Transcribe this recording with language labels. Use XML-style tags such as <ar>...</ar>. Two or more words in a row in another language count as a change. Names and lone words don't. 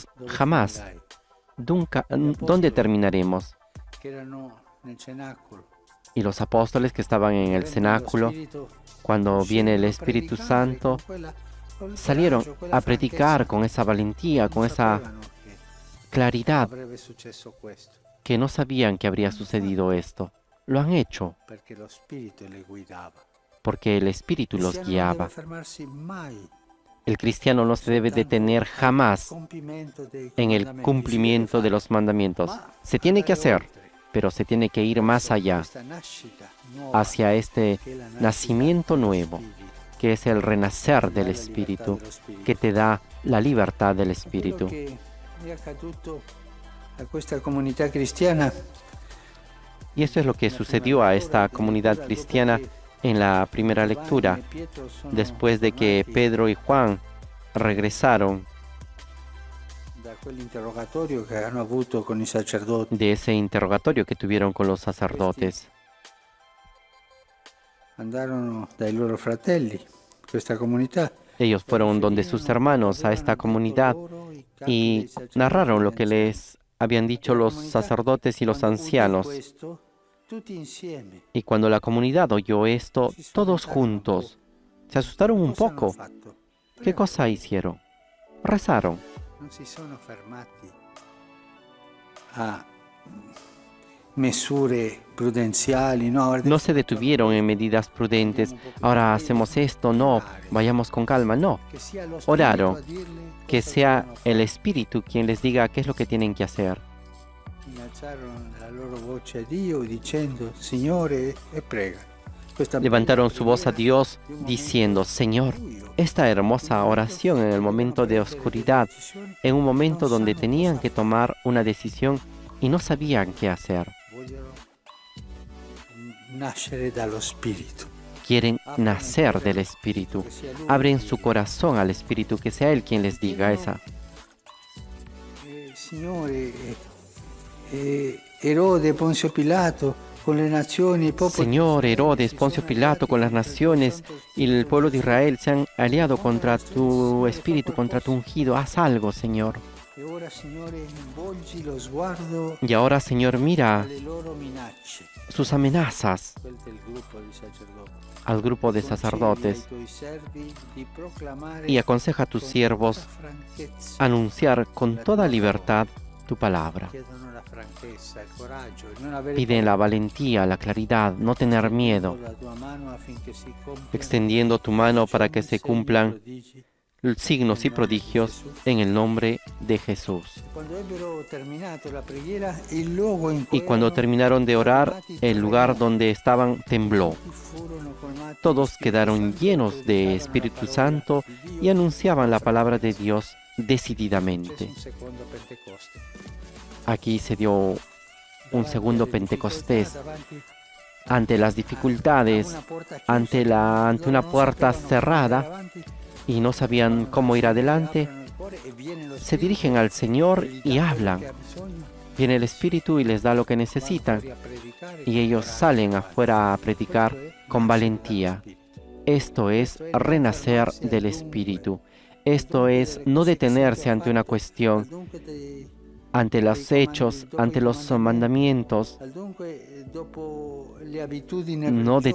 <it>dove</it> <es>jamás</es> <it>finirai,</it> <es>dónde terminaremos.</es> <it>che erano nel cenacolo.</it> <es>Y los apóstoles que estaban en el</es> <it>Avendo lo</it> <es>cenáculo,</es> <it>Spirito,</it> <es>cuando viene el</es> <it>uscivano a</it> <es>Espíritu</es> <it>predicare</it> <es>Santo,</es> <it>con quel</it> <es>salieron</es> <it>coraggio, quella</it> <es>a predicar</es> <it>franchezza.</it> <es>con esa valentía,</es> <it>Non</it> <es>con esa</es> <it>sapevano che</it> <es>claridad,</es> <it>avrebbe successo questo,</it> <es>que no sabían que habría sucedido esto. Lo han hecho</es> <it>perché lo Spirito le guidava.</it> <es>porque el Espíritu</es> <it>Il</it> <es>los</es> <it>cristiano non</it> <es>guiaba.</es> <it>deve fermarsi mai</it> <es>El cristiano no se debe detener jamás en el cumplimiento de los mandamientos. Se tiene que hacer, pero se tiene que ir más allá, hacia este nacimiento nuevo, que es el renacer del Espíritu, que te da la libertad del Espíritu.</es> <it>a questa comunità cristiana</it> <es>Y eso es lo que sucedió a esta comunidad cristiana en la primera lectura, después de que Pedro y Juan regresaron</es> <it>da quell'interrogatorio che hanno avuto con i sacerdoti.</it> <es>de ese interrogatorio que tuvieron con los sacerdotes.</es> <it>Andarono dai loro fratelli, questa comunità,</it> <es>Ellos fueron donde sus hermanos a esta comunidad y narraron lo que les habían dicho los sacerdotes y los ancianos.</es> <it>tutti insieme.</it> <es>Y cuando la comunidad oyó esto, todos juntos, se asustaron un</es> <it>Cosa hanno</it> <es>poco.</es> <it>fatto?</it> <es>¿Qué cosa hicieron? Rezaron.</es> <it>Non si sono fermati a misure prudenziali, no?</it> <es>No se detuvieron en medidas prudentes. Ahora hacemos esto, no, vayamos con calma, no.</es> <it>Che sia lo</it> <es>Oraron</es> <it>Spirito a dirle</it> <es>que</es> <it>cosa</it> <es>sea</es> <it>devono</it> <es>el Espíritu quien les diga qué es lo que tienen que hacer.</es> <it>fare. Innalzarono la loro voce a Dio dicendo Signore e prega. Questa</it> <es>Levantaron su voz a</es> <it>preghiera</it> <es>Dios</es> <it>di un</it> <es>diciendo,</es> <it>momento</it> <es>Señor,</es> <it>buio,</it> <es>esta hermosa oración en el momento de oscuridad, en un momento donde tenían que tomar una decisión y no sabían qué hacer.</es> <it>vogliono nascere dallo Spirito.</it> <es>Quieren nacer del Espíritu. Abren su corazón al Espíritu, que sea Él quien les diga esa.</es> <it>Signore, Erode, Ponzio Pilato, con le nazioni, il popolo.</it> <es>Señor, Herodes, Poncio Pilato, con las naciones y el pueblo de Israel se han aliado contra tu Espíritu, contra tu ungido. Haz algo, Señor.</es> <it>E ora, Signore, volgi lo sguardo</it> <es>Y ahora, Señor, mira</es> <it>alle loro minacce,</it> <es>sus amenazas</es> <it>quel del gruppo di sacerdoti.</it> <es>al grupo de</es> <it>Concedi</it> <es>sacerdotes</es> <it>ai tuoi servi di proclamare</it> <es>y aconseja a tus</es> <it>con</it> <es>siervos</es> <it>tutta franchezza.</it> <es>anunciar con toda libertad tu palabra.</es> <it>Chiedono la franchezza, il coraggio, e non avere</it> <es>Piden la</es> <it>paura.</it> <es>valentía, la claridad, no tener miedo,</es> <it>La tua mano affinché si compia</it> <es>extendiendo tu mano para que se</es> <it>segni e</it> <es>cumplan</es> <it>prodigi.</it> <es>signos y prodigios en el nombre de Jesús.</es> <it>Quando ebbero terminato la preghiera, il luogo in cui</it> <es>Y cuando</es> <it>erano</it> <es>terminaron de orar,</es> <it>formati</it> <es>el lugar donde estaban tembló.</es> <it>furono colmati</it> <es>Todos</es> <it>di</it> <es>quedaron</es> <it>Spirito</it> <es>llenos</es> <it>Santo,</it> <es>de</es> <it>declaravano</it> <es>Espíritu</es> <it>la parola</it> <es>Santo</es> <it>di Dio</it> <es>y anunciaban la</es> <it>con</it> <es>palabra de</es> <it>sapienza.</it> <es>Dios</es> <it>Successe</it> <es>decididamente.</es> <it>un secondo Pentecoste.</it> <es>Aquí se dio un segundo</es> <it>Davanti alle</it> <es>Pentecostés.</es> <it>difficoltà, davanti</it> <es>Ante las</es> <it>a</it> <es>dificultades,</es> <it>una porta chiusa,</it> <es>ante</es> <it>loro</it> <es>una</es> <it>non</it> <es>puerta</es> <it>sapevano come</it> <es>cerrada</es> <it>andare avanti,</it> <es>y no sabían cómo ir adelante,</es> <it>aprono il cuore e viene lo</it> <es>se</es> <it>Spirito</it> <es>dirigen al Señor</es> <it>e gli</it> <es>y</es> <it>dà quello</it> <es>hablan.</es> <it>che ha bisogno,</it> <es>Viene el Espíritu y les da lo que necesitan</es> <it>vanno fuori a predicare</it> <es>y</es> <it>con</it> <es>ellos</es> <it>coraggio.</it> <es>salen afuera a predicar</es> <it>Questo è</it> <es>con</es> <it>nascere</it> <es>valentía.</es> <it>dallo Spirito.</it> <es>Esto es renacer del Espíritu. Esto es no detenerse ante una cuestión,</es> <it>Dunque te-</it> <es>ante los hechos, ante los mandamientos,</es> <it>Dunque, dopo le abitudini</it> <es>no</es> <it>religiose,</it>